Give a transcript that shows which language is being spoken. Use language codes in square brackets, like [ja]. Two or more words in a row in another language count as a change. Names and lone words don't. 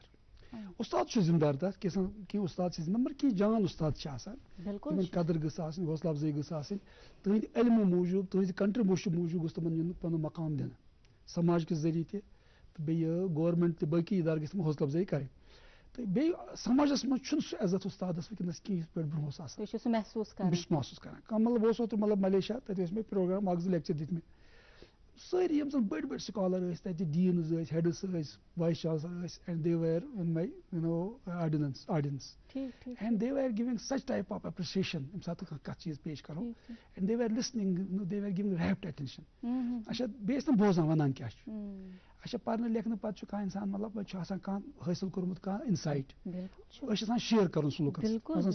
[ks] اُستاد چھُ ذِمہٕ دار تَتھ کینٛہہ اُستاد چھِ ذِمہٕ دار مگر کینٛہہ جان اُستاد چھِ آسان تِمن قدر گٔژھ آسٕنۍ حوصلہٕ افضٲیی گٔژھ آسٕنۍ تٕہٕنٛدِ علمہٕ موٗجوٗب تٕہٕنٛزِ کنٹرٛبیوٗشن موٗجوٗب گوٚژھ تِمن یُن پنُن مقام دِنہٕ سماج کہِ ذٔریعہٕ تہِ تہٕ بیٚیہِ گورمٮ۪نٛٹ تہِ باقٕے اِدارٕ گژھِ تِم حوصلہٕ افضٲیی کَرٕنۍ تہٕ بیٚیہِ سماجَس منٛز چھُنہٕ سُہ عزت اُستادَس وٕنکٮ۪نَس کینٛہہ یِتھ پٲٹھۍ برونٛہہ اوس آسان. بہٕ چھُس محسوٗس کران کانٛہہ مطلب بہٕ اوسُس اوترٕ مطلب ملیشیا تَتہِ ٲسۍ مےٚ پروگرام اکھ زٕ لیکچر دِتمٕتۍ سٲری یِم زَن بٔڑۍ بٔڑۍ سکالر ٲسۍ تَتہِ ڈیٖنٕز ٲسۍ ہیڈٕس ٲسۍ [en] vice chancellor [ks] ٲسۍ [en] and they were in my audience and they were giving such type of appreciation [ks] ییٚمہِ ساتہٕ کانٛہہ کَتھ چیٖز پیش کَرو [en] and they were listening they were giving rapt attention. [ks] اچھا بیٚیہِ ٲسۍ تِم بوزان وَنان کیٛاہ چھُ. اچھا پَرنہٕ لیکھنہٕ پَتہٕ چھُ کانٛہہ اِنسان مطلب چھُ آسان کانٛہہ حٲصِل کوٚرمُت کانٛہہ اِنسایٹ أسۍ چھِ آسان شِیر کَرُن سُہ لُکَن سۭتۍ.